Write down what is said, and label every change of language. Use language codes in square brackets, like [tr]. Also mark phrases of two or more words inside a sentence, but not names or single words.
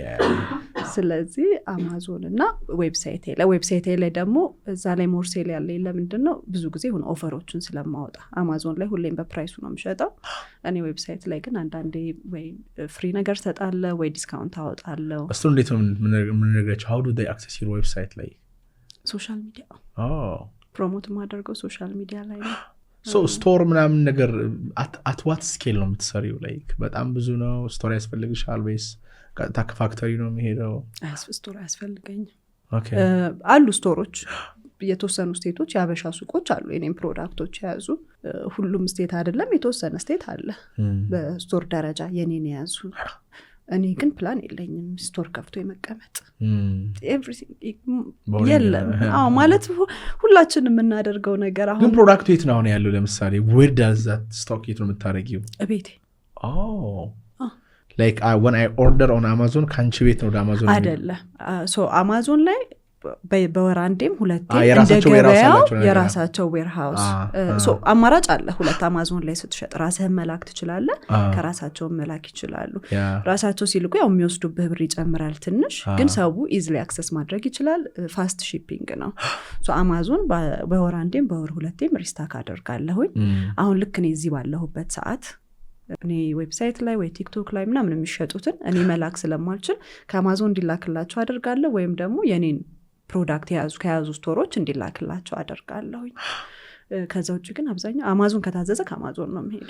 [am] ስለዚህ አማዞን እና ዌብሳይቴ ላይ ደግሞ እዛ ላይ [en] more sale [am] ያለ ለምንድን ነው ብዙ ጊዜ ሆነ ኦፈሮችን ስለማወጣ አማዞን ላይ ሁሌም በፕራይሱ ነው የምሸጠው እኔ ዌብሳይት ላይ ግን አንዳንዴ ወይ ፍሪ ነገር ሰጣለ ወይ ዲስካውንት አወጣለሁ እሱ እንዴት ነው ምንነግራቸው [en] how do they access your website [am] ላይ [en] social media [am] ፕሮሞት ማድረገው [en] social media [am] ላይ ነው [en] so store [am] ምናምን ነገር [en] at what scale [am] ነው የምትሰሪው like በጣም ብዙ ነው ስቶር ያስፈልግሻል ወይስ ቀጥታ ከፋክተሪ ነው የሚሄደው ስቶር ያስፈልገኝ ኦኬ አሉ ስቶሮች የተወሰኑ ስቴቶች ያበሻ ሱቆች አሉ የኔም ፕሮዳክቶች ያዙ ሁሉም ስቴት አይደለም የተወሰነ ስቴት አለ በስቶር ደረጃ የኔን ያዙ እኔ ግን ፕላን የለኝም ስቶር ከፍቶ የመቀመጥ የለም ማለት ሁላችንም የምናደርገው ነገር አሁን ግን ፕሮዳክቱ የት ነው ያለው ለምሳሌ [en] where does that stock [am] የት ነው የምታደርጊው ቤቴ [en] like when I order on Amazon [am] ካንቺ ቤት ነው ወደ አማዞን አይደለ so አማዞን ላይ በወር አንዴም ሁለቴ እንደገበያው የራሳቸው [en] warehouse so [am] አማራጭ አለ ሁለት አማዞን ላይ ስትሸጥ ራስህን መላክ ትችላለህ ከራሳቸው መላክ ይችላሉ ራሳቸው ሲልኩ ያው የሚወስዱብህ ብር ይጨምራል ትንሽ ግን ሰው [en] easily access [am] ማድረግ ይችላል [en] fast shipping [am] ነው ሶ አማዞን በወር አንዴም በወር ሁለቴም ሪስታክ አደርጋለሁኝ አሁን ልክ እኔ እዚህ ባለሁበት ሰዓት እኔ ዌብሳይት ላይ ወይ ቲክቶክ ላይ ምናምን የሚሸጡትን እኔ መላክ ስለማልችል ከአማዞን እንዲላክላቸው አደርጋለሁ ወይም ደግሞ የኔን ፕሮዳክት ከያዙ ስቶሮች እንዲላክላቸው አደርጋለሁኝ ከዛ ውጭ ግን አብዛኛው አማዞን ከታዘዘ ከአማዞን ነው የሚሄደው